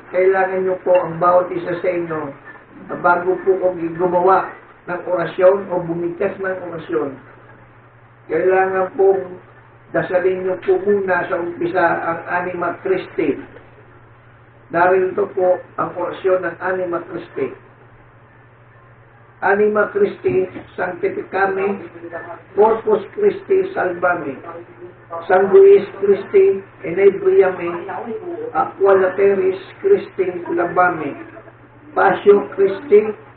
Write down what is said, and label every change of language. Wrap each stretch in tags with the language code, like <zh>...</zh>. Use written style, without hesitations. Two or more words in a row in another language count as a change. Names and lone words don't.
<tl>Kailangan nyo po ang bawat isa sa inyo na bago po kung gumawa ng orasyon o bumikas ng orasyon. Kailangan pong dasalin nyo po muna sa umpisa ang Anima Christi. Narito po ang orasyon ng Anima Christi.</tl> <la>Anima Christi, Sanctificame, Corpus Christi, Salvame, Sanguis Christi, Inebriame, Aqua Lateris Christi, Labame, Passio Christi,</la>